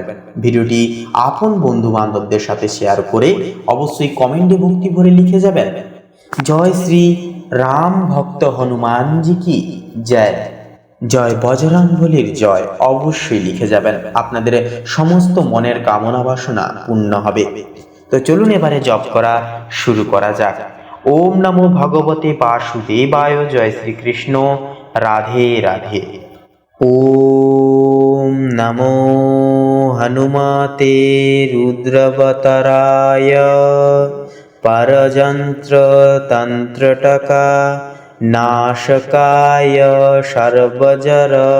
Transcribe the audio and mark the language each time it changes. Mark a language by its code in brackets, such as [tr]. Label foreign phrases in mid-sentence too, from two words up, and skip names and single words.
[bn] ভিডিওটি আপন বন্ধু বান্ধবদের সাথে শেয়ার করে অবশ্যই কমেন্টে ভক্তি ভরে লিখে যাবেন, [hi] जय श्री राम भक्त हनुमानजी की जय, [bn] জয় বজরংবলীর জয় অবশ্যই লিখে যাবেন। আপনাদের সমস্ত মনের কামনা বাসনা পূর্ণ হবে। তো চলুন এবারে জপ করা শুরু করা যাক। [sa] ওম নমো ভগবতে বাসুদেবায়। জয় শ্রীকৃষ্ণ। রাধে রাধে। ওম নমো হনুমতে রুদ্রবতরায় পরযন্ত্র তন্ত্রটকা নাশকায় সর্বজর